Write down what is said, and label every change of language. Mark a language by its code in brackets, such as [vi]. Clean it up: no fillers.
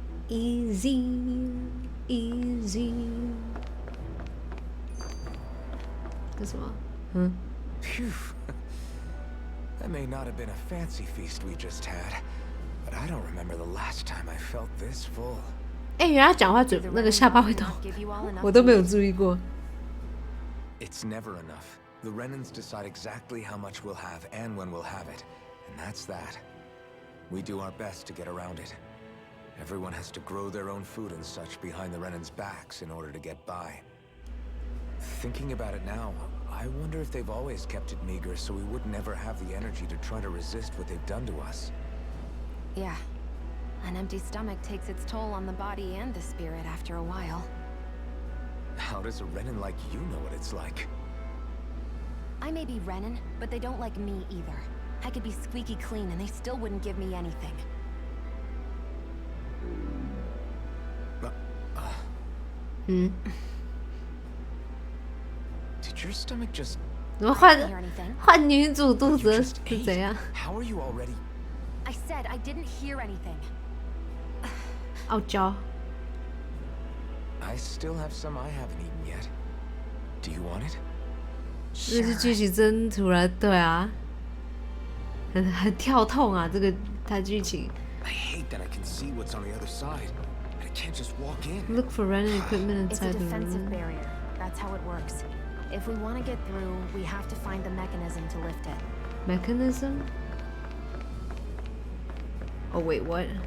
[en] Easy, easy。 [zh] 这什么？嗯。 [en] Phew. That may not have been a fancy feast we just had, but I don't remember the last time I felt this full. [zh] 哎，原来他讲话嘴那个下巴会动，我都没有注意过。 [en] It's never enough. The Renans decide exactly how much we'll have and when we'll have it, and that's that. We do our best to get around it. Everyone has to grow their own food and such behind the Renans' backs in order to get by. Thinking about it now, I wonder if they've always kept it meager so we would never have the energy to try to resist what they've done to us. Yeah. An empty stomach takes its toll on the body and the spirit after a while. How does a Renan like you know what it's like? I may be Renan, but they don't like me either. I could be squeaky clean and they still wouldn't give me anything. Did your stomach just... [zh] 怎么换女主肚子是怎样？ [en] How are you already? I said I didn't hear anything. [zh] 傲娇。 [en] I still have some I haven't eaten yet. Do you want it? [zh] 这是剧情真突然，对啊，很跳痛啊，这个它剧情。 [en] I hate that I can see what's on the other side. I can't just walk in. Look for running equipment inside the room. It's a defensive barrier. That's how it works. If we want to get through, we have to find the mechanism to lift it. Mechanism? Oh wait, what?